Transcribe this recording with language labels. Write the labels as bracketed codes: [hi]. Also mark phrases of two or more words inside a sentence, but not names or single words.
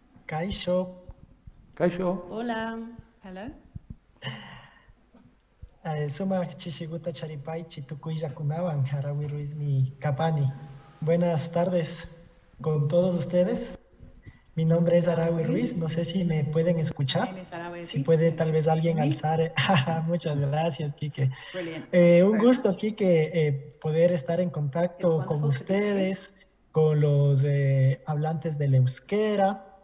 [eu] Kaixo. Kaixo. [es] Hola. [en] Hello. [qu] Sumak chishiguta charipai chitukuya kunawan Harawi Ruiz ni Kapani. [es] Buenas tardes con todos ustedes. Mi nombre es Arawi Ruiz, no sé si me pueden escuchar. Si puede tal vez alguien alzar. Muchas gracias, Quique. Un gusto, Quique, poder estar en contacto con ustedes, con los hablantes del euskera.